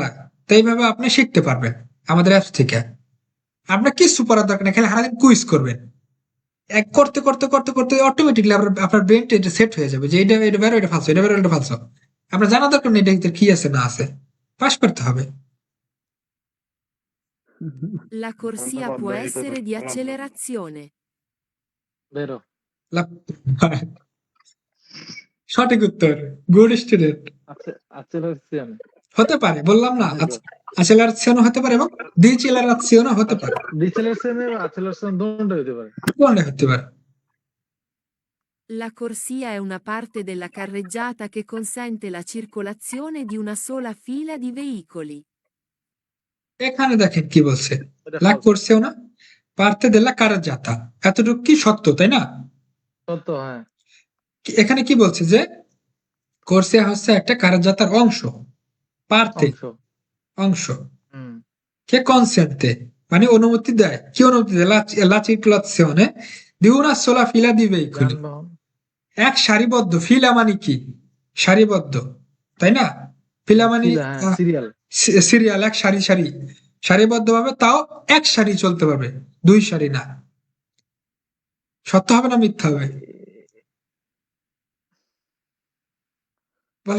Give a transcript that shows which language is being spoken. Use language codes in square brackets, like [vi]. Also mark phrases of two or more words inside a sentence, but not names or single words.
[bn] তো এইভাবে আপনি শিখতে পারবেন আমাদের অ্যাপস থেকে। আপনার কিছু পড়ার দরকার নেই, খালি সারাদিন কুইজ করবেন। এক করতে করতে করতে করতে অটোমেটিকলি আপনার ব্রেনটা এটা সেট হয়ে যাবে যে এটা এটা বেরো, এটা ফালসো, এটা বেরো, এটা ফালসো। আপনার জানা দরকার নেই এটা ভিতরে কি আছে না আছে, পাস করতে হবে। [it] La corsia può essere di accelerazione. [bn] বেরো। সঠিক উত্তর, [en] good student. [bn] Accelerazione. হতে পারে, বললাম না, অ্যাক্সেলারেশনও হতে পারে এবং ডিসেলারেশনও হতে পারে, [it] Decelerazione e accelerazione [bn] দোনোটা হতে পারে। কোনটা হতে পারে। [it] La corsia è una parte della carreggiata che consente la circolazione di una sola fila di veicoli. [bn] এখানে দেখেন কি বলছে, এটা লাগ false। করছে না, [it] parte della carreggiata, [bn] এতটুকু কি সত্য, তাই না? সত্য হ্যাঁ। এখানে কি বলছে যে কোর্সিয়া হচ্ছে একটা কারাজাতার অংশ, পার্তে অংশ। অংশ, হুম [it] che consente [bn] মানে অনুমতি দেয়, কি অনুমতি দেয়, [it] la circolazione di una sola fila di veicoli, [bn] যানবাহন। এক সারিবদ্ধ, ফিলা মানে কি, সারিবদ্ধ, তাই না? ফিলা মানে সিরিয়াল। সিরিয়াল, এক সারি সারি, সারিবদ্ধ ভাবে, তাও এক সারি চলতে পারবে, দুই সারি না। সত্য হবে না মিথ্যা হবে, বলেন